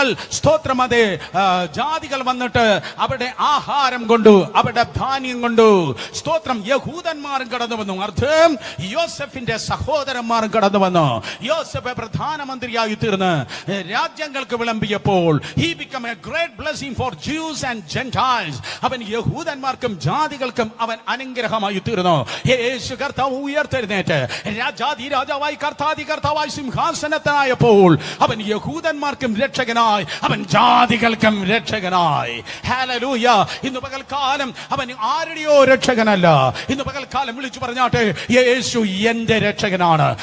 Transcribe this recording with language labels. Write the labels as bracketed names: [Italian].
[Malayalam] സ്തോത്രം, അതെ, ജാതികൾ വന്നിട്ട് അവരുടെ ആഹാരം കൊണ്ടു, അവരുടെ ധാന്യം കൊണ്ടു. സ്തോത്രം, യഹൂദന്മാരും കടന്നു വന്നു. അർത്ഥം, യോസെഫിന്റെ സഹോദരന്മാരും കടന്നു വന്നു. യോസെഫ് പ്രധാനമന്ത്രിയായി തീർന്ന് രാജ്യങ്ങൾക്ക് വിളമ്പിയപ്പോൾ, [English] he became a great blessing for Jews and Gentiles. [Malayalam] അവൻ യഹൂദന്മാർക്കും ജാതികൾക്കും അവൻ അനുഗ്രഹമായി തീർന്നു. യേശു കർത്താവ് ഉയർത്തെഴുന്നേറ്റ് രാജാവായി കർത്താവായി സിംഹാസനത്തിനായപ്പോൾ അവൻ യഹൂദന്മാർക്കും രക്ഷകനായി, അവൻ ജാതികൾക്കും രക്ഷകനായി. ഹല്ലേലൂയ. ഇന്ന് പകൽക്കാലം അവൻ ആരുടെയോ രക്ഷകനല്ല. ഇന്ന് പകൽക്കാലം വിളിച്ചു പറഞ്ഞാട്ടെ, യേശു എന്റെ രക്ഷകനാണ്.